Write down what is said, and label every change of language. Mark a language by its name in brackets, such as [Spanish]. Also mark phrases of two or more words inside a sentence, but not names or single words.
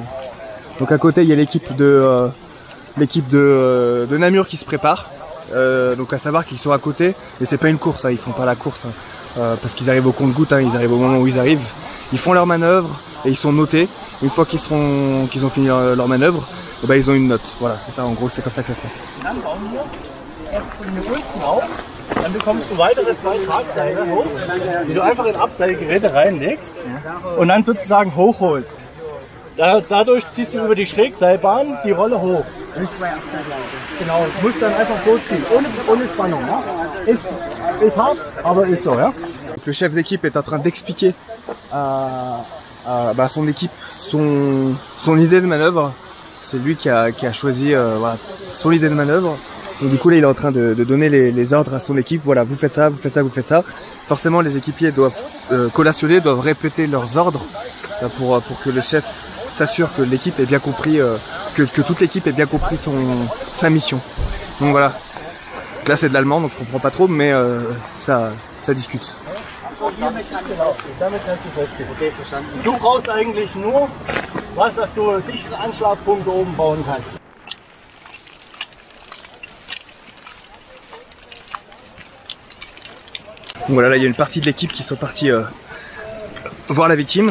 [French] Donc à côté, il y a l'équipe de Namur qui se prépare. Donc à savoir qu'ils sont à côté, mais c'est pas une course, hein, ils font pas la course, hein, parce qu'ils arrivent au compte-gouttes, hein, ils arrivent au moment où ils arrivent, ils font leur manœuvre et ils sont notés. Une fois qu'ils ont fini leur manœuvre, et ben ils ont une note. Voilà, c'est ça, en gros, c'est comme ça que ça se passe. [German] Dann bekommst du weitere 2 Tragseile hoch, die du einfach in Abseilgeräte reinlegst und dann sozusagen hochholst. Dadurch ziehst du über die Schrägseilbahn die Rolle hoch. Genau, du musst dann einfach so ziehen, ohne Spannung. Ja? Ist hart, aber ist so. Ja? [French] Le chef d'équipe est en train d'expliquer à son équipe son idée de manœuvre. C'est lui qui a choisi voilà, son idée de manœuvre. Donc du coup là il est en train de donner les ordres à son équipe. Voilà, vous faites ça, vous faites ça, vous faites ça. Forcément les équipiers doivent collationner, doivent répéter leurs ordres pour que le chef s'assure que l'équipe ait bien compris, que toute l'équipe ait bien compris sa mission. Donc voilà. Là c'est de l'allemand donc je comprends pas trop, mais ça discute. [German] Du brauchst eigentlich nur was, dass du sichere Anschlagpunkte oben bauen kannst. [French] Donc voilà, là il y a une partie de l'équipe qui sont partis voir la victime.